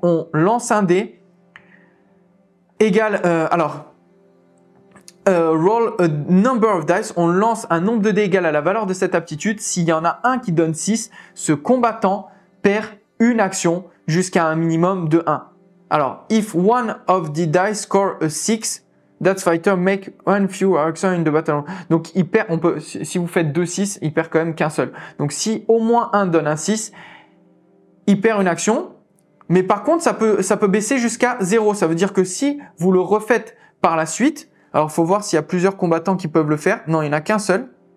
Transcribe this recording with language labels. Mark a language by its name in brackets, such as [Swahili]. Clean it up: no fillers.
[French] On lance un dé. Égal, [English] roll a number of dice. [French] On lance un nombre de dés égal à la valeur de cette aptitude. S'il y en a un qui donne 6, ce combattant perd une action jusqu'à un minimum de 1. [English] Alors, if one of the dice score a 6, that fighter make one fewer action in the battle. [French] Donc, il perd, si vous faites 2-6, il perd quand même qu'un seul. Donc, si au moins un donne un 6, il perd une action. Mais par contre, ça peut baisser jusqu'à 0. Ça veut dire que si vous le refaites par la suite, alors il faut voir s'il y a plusieurs combattants qui peuvent le faire. Non, il n'y en a qu'un seul.